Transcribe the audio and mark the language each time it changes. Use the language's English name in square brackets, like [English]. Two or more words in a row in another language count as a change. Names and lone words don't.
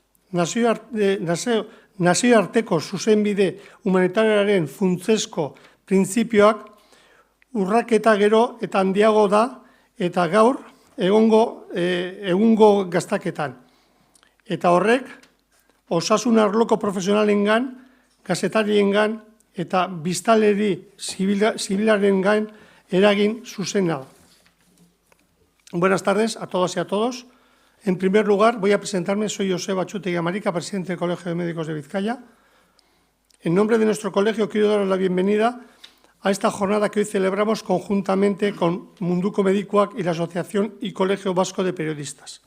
[Basque] Nazioarteko zuzenbide humanitarioaren funtsezko printzipioak urraketa gero eta handiago da eta gaur egungo gaztaketan. Eta horrek, osasun arloko profesionalengan, gazetariengan eta biztanleri zibilarengan eragin zuzena. [Spanish] Buenas tardes a todas y a todos. En primer lugar, voy a presentarme. Soy Joseba Txutegi Amarica, presidente del Colegio de Médicos de Vizcaya. En nombre de nuestro colegio, quiero daros la bienvenida a esta jornada que hoy celebramos conjuntamente con Munduko Medikuak y la Asociación y Colegio Vasco de Periodistas.